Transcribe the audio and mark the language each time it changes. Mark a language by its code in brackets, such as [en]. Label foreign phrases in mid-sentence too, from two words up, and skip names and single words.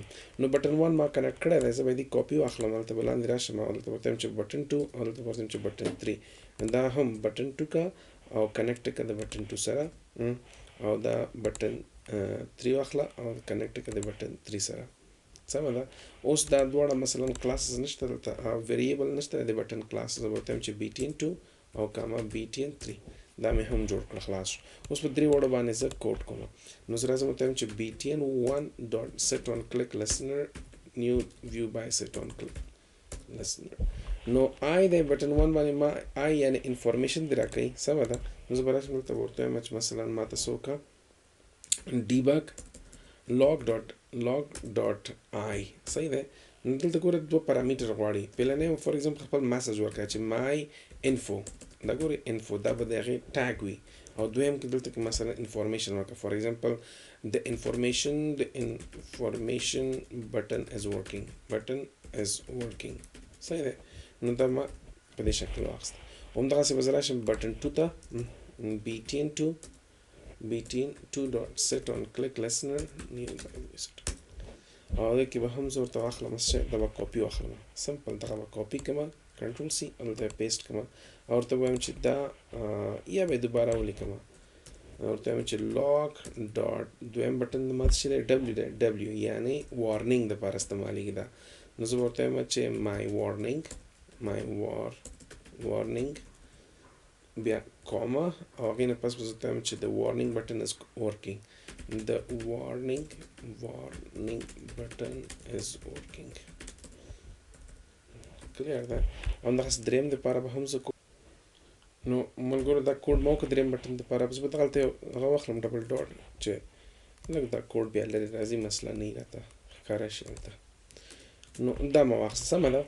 [ps] نو بټن 1 ما کنیکټ کړی دی زه به یې کاپي واخلم هلته به لاندې راشم هلته ورته وایم چې بټن 2 هلته ورته وایم چې بټن 3 دا هم بټن 2 کا او کنیکټ کړه د بټن 2 سره او دا بټن 3 واخله او کنیکټ کړه د بټن 3 سره. سمه ده. اوس دا دواړه مثلا کلاسز نشته دلته ویریبل نشته د بټن کلاس زه به ورته وایم چې BTN 2 او کاما BTN 3 دا مې هم جوړ کړه خلاص. اوس په درې وړو باندې زه کوډ کوم نو زه راځم ورته وایم چې BTN 1 ډاټ [en] set on click listener [ps] new view by set on click listener. نو آی د بټن 1 باندې ما آی یعنی انفارمیشن دی راکوي سمه ده. نو زه به راشم دلته ورته وایم چې مثلا ماته څه وکړه [en] debug log.i [ps] صحیح ده. نو دلته ګوره دوه پارامتر غواړي پیلنی [en] for example [ps] خپل میسج ورکړه چې [en] my info [ps] دا ګورې info دا به د هغې ټاګ وي او دویم کې دلته کې مثلا انفارمیشن ورکړه [en] for example [ps] د انفارمیشن بټن [en] is working [ps] صحیح ده. نو دا ما په دې شکل واخیسته. همدغسې به زه راشم بټن 2 ته BTN 2 [en] dot set on click listener [ps] او دې کې به هم زه ورته واخلم دا به کاپي واخلم سمپل دغه به کاپي کړم کنټرول C هلته پیسټ کړم او ورته وایم چې دا یا به دوباره ولیکم ورته وایم چې log ډاټ دویم بټن د ماته چې دی W یعنی وارنینګ دپاره استعمالیږي دا. نو زه به ورته وایم چې [en] my warning [ps] بیا کاما او هغې نه پس به زه ورته وایم چې [en] the warning button is working the warning button is working [ps] کلیر ده. همدغسې دریم دپاره به هم زه نو ملګرو دا کوډ ما وکړه دریم بټن دپاره بس به دغلته هغه واخلم [en] double dot [ps] چې لږ دا کوډ بیا لرې راځي مسله نه وي راته ښکاره شي ورته. نو دا ما واخیسته سمه ده.